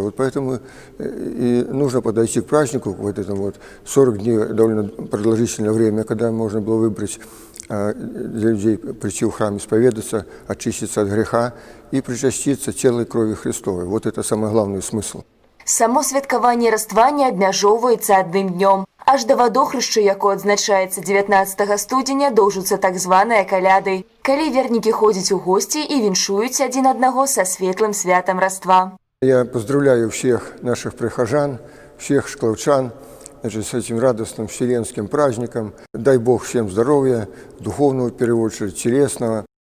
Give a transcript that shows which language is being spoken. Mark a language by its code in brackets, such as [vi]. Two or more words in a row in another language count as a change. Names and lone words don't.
[ru] Вот поэтому и нужно подойти к празднику, вот этому вот 40 дней, довольно продолжительное время, когда можно было выбрать для людей прийти в храм, исповедаться, очиститься от греха и причаститься телу и крови Христовой. Вот это самый главный смысл. [be] Само святкаванне раства не абмяжоўваецца адным днём. Аж да вадохрышча, якое адзначаецца 19 студзеня, доўжуцца так званыя каляды, калі вернікі ходзяць у госці і віншуюць адзін аднаго са светлым святам раства. [ru] Я поздравляю всех наших прихожан, всех шкловчан, значит, с этим радостным вселенским праздником. Дай Бог всем здоровья, духовного в первую очередь, телесного.